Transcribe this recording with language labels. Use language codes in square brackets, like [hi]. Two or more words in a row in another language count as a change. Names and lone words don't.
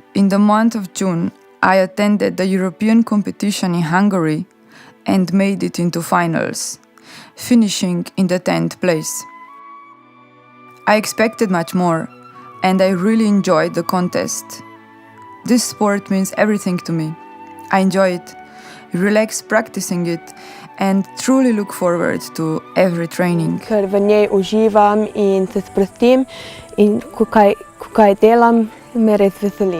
[en] In the month of June, I attended the European competition in Hungary and made it into finals, finishing in the 10th place. I expected much more, and I really enjoyed the contest. This sport means everything to me. I enjoy it, relax practicing it, and truly look forward to every training. [sl] Ker v njej uživam in se sprostim in ko kaj delam, me res veseli.